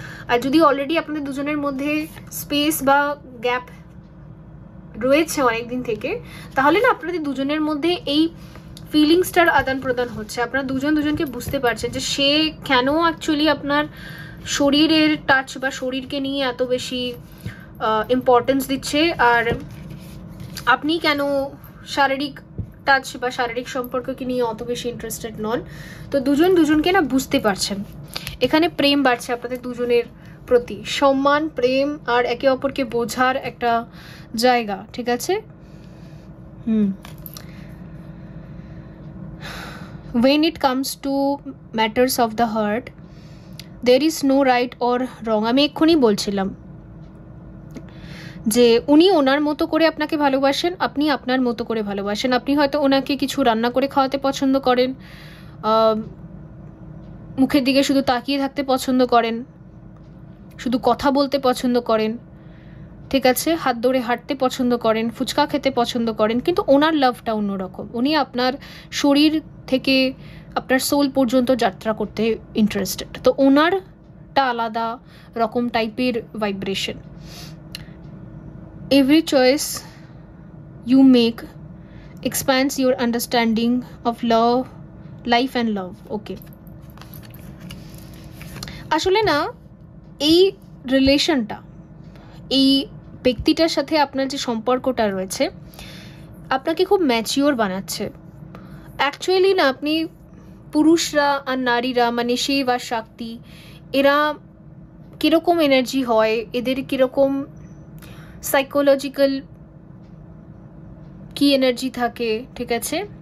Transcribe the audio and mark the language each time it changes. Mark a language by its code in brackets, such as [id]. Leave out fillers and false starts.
[bn] আর যদি অলরেডি আপনাদের দুজনের মধ্যে স্পেস বা গ্যাপ রয়েছে অনেকদিন থেকে, তাহলে না আপনাদের দুজনের মধ্যে এই ফিলিংসটার আদান প্রদান হচ্ছে, আপনারা দুজন দুজনকে বুঝতে পারছেন যে সে কেন অ্যাকচুয়ালি আপনার শরীরের টাচ বা শরীরকে নিয়ে এত বেশি ইম্পর্টেন্স দিচ্ছে, আর আপনি কেন শারীরিক টাচ বা শারীরিক সম্পর্ককে নিয়ে অত বেশি ইন্টারেস্টেড নন। তো দুজন দুজনকে না বুঝতে পারছেন, এখানে প্রেম বাড়ছে আপনাদের দুজনের প্রতি, সম্মান, প্রেম আর একে অপরকে বোঝার একটা জায়গা, ঠিক আছে? [en] When it comes to matters of the heart, there is no right or wrong. [bn] আমি এক্ষুনি বলছিলাম যে উনি ওনার মতো করে আপনাকে ভালোবাসেন, আপনি আপনার মতো করে ভালোবাসেন। আপনি হয়তো ওনাকে কিছু রান্না করে খাওয়াতে পছন্দ করেন, মুখের দিকে শুধু তাকিয়ে থাকতে পছন্দ করেন, শুধু কথা বলতে পছন্দ করেন, ঠিক আছে? হাত ধরে হাঁটতে পছন্দ করেন, ফুচকা খেতে পছন্দ করেন, কিন্তু ওনার লাভটা অন্যরকম। উনি আপনার শরীর থেকে আপনার সোল পর্যন্ত যাত্রা করতে ইন্টারেস্টেড। তো ওনারটা আলাদা রকম টাইপের vibration. [en] Every choice you make expands your understanding of love, life and love. Okay. [bn] আসলে না এই রিলেশনটা, এই ব্যক্তিটার সাথে আপনার যে সম্পর্কটা রয়েছে, আপনাকে খুব ম্যাচিওর বানাচ্ছে। অ্যাকচুয়ালি না আপনি পুরুষরা আর নারীরা, মানে শিব আর শক্তি, এরা কীরকম এনার্জি হয়, এদের কীরকম সাইকোলজিক্যাল কি এনার্জি থাকে, ঠিক আছে?